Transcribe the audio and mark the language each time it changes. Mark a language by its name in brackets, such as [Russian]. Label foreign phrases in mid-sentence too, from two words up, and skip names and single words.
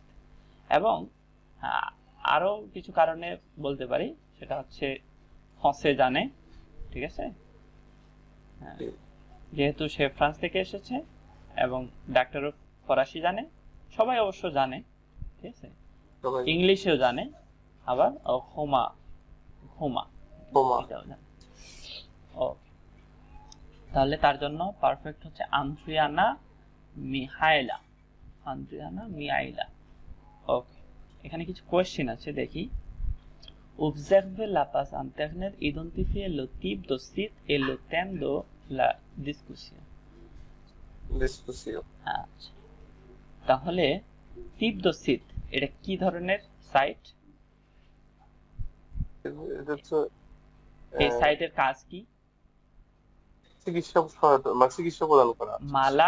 [Bangla] এবং আরো কিছু কারণে বলতে পারি, সেটা হচ্ছে ফ্রান্সে জানে, ঠিক আছে, যেহেতু সে ফ্রান্স থেকে এসেছে এবং ডাক্তারও ফরাসি জানে, সবাই অবশ্য জানে, ঠিক আছে, ইংলিশেও জানে, আবার হোমা, হোমা এটাও জানে, ওকে। তাহলে তার জন্য পারফেক্ট হচ্ছে আন্দ্রিয়ানা মিহাইলা, আন্দ্রিয়ানা মিহাইলা, ওকে। এখানে কিছু কোয়েশ্চেন আছে, দেখি। [French] Observez la page internet, identifiez le type de site et le thème de la discussion. [Bangla] আচ্ছা, তাহলে [French] type de site, [Bangla] এটা কি ধরনের সাইট এটা হচ্ছে এই সাইটের কাজ কি? চিকিৎসা সহায়তা মানে চিকিৎসা প্রদান করা, মালাদ